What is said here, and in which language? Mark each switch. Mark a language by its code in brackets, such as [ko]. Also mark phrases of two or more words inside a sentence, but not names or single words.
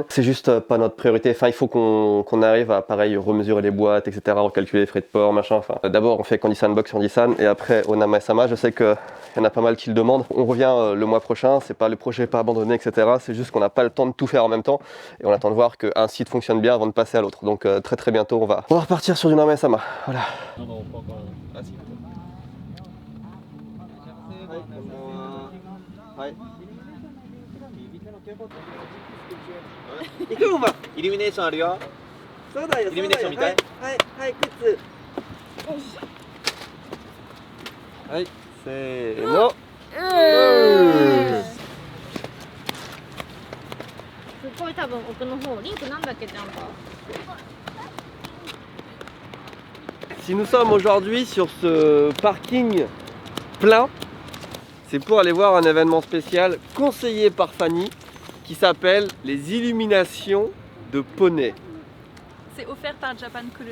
[fr] C'est juste pas notre priorité, enfin il faut qu'on arrive à pareil remesurer les boîtes etc, recalculer les frais de port machin, enfin d'abord on fait Candy Sandbox sur Nissan et après Onama et Sama, je sais que il y en a pas mal qui le demandent. On revient le mois prochain, c'est pas le projet pas abandonné, etc. C'est juste qu'on n'a pas le temps de tout faire en même temps et on attend de voir qu'un site fonctionne bien avant de passer à l'autre. Donc très très bientôt on va repartir sur du Onama et Sama. Voilà. Non, non, pas encore. Ah si. [ja] イルミネーションあるよ。そうだよ。イルミネーション見たい？はいはい靴。はいせーの。すごい多分奥の方リンクなんだっけちゃんと [fr] Si nous sommes aujourd'hui sur ce parking plein, c'est pour aller voir un événement spécial conseillé par Fanny qui s'appelle les illuminations de poney. C'est offert par Japan Crew.